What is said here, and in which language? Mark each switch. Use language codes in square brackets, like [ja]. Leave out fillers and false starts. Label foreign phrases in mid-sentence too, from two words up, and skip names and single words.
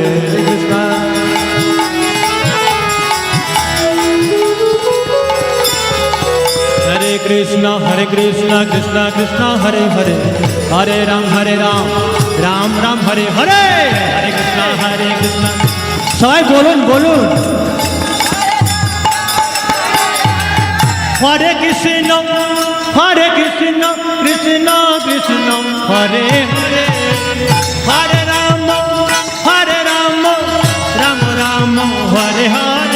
[sa] Krishna. Hare Krishna, Krishna Krishna, Hare Hare, Hare Rama, Rama Rama, Hare Hare. Hare Krishna. [bn] সবাই বলুন বলুন। [sa] Hare Krishna, Krishna Krishna, Hare Hare, Hare Rama, Rama Rama, Hare Hare.